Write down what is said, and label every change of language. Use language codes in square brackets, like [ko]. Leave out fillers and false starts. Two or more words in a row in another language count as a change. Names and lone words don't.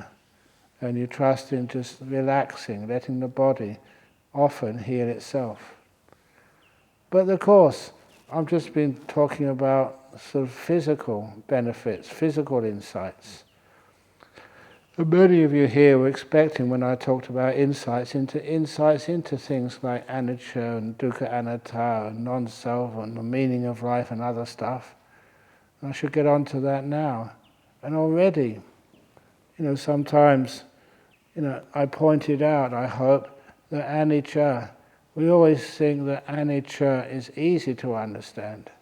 [en] And you trust in just relaxing, letting the body often heal itself. But of course, I've just been talking about sort of physical benefits, physical insights. And many of you here were expecting when I talked about insights into things like anicca and [pi] dukkha anatta [en] and non-self and the meaning of life and other stuff. And I should get on to that now. And already, sometimes, I pointed out, I hope, that anicca, we always think that anicca is easy to understand.